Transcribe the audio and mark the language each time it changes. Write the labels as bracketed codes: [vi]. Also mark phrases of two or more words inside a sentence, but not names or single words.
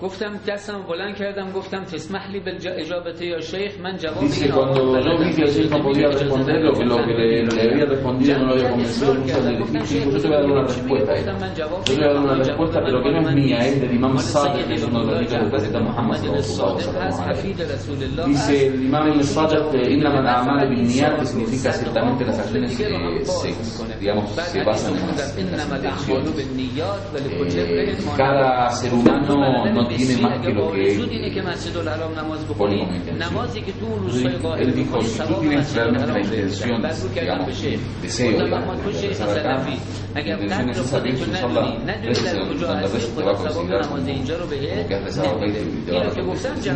[es] Dice, cuando yo vi que el Sheikh no podía responder, lo que le había respondido no lo había convencido mucho del egipcio, yo te voy a dar una respuesta a esto. Yo te voy a dar una respuesta, pero que no es mía, es del imam Sadiq, que es uno de los hijos del profeta Muhammad [ar] صلى الله عليه وسلم. [es] Dice el imam Sadiq que [ar] إنما الأعمال بالنيات, [es] que significa ciertamente las acciones digamos, se basan en las intenciones. Cada ser humano no tiene más que lo que pone como intención. Él dijo, si tú tienes realmente la intención, digamos, deseo, digamos, de regresar acá, la intención es esa, tienes que usarla 3 segundos, donde el resto te va a considerar como que has rezado 20 y te va a responder.